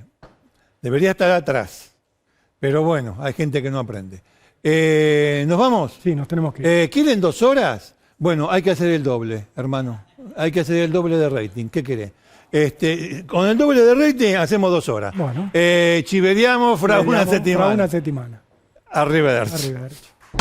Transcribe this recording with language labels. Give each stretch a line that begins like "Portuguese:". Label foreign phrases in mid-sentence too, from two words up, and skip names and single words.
Spanish: Debería estar atrás. Pero bueno, hay gente que no aprende. ¿Nos vamos? Sí, nos tenemos que ir. ¿Quieren 2 horas? Bueno, hay que hacer el doble, hermano. Hay que hacer el doble de rating. ¿Qué querés? Con el doble de rating hacemos 2 horas. Bueno.
Italian: Ci vediamo fra una settimana. Fra una settimana. Arrivederci. Arrivederci.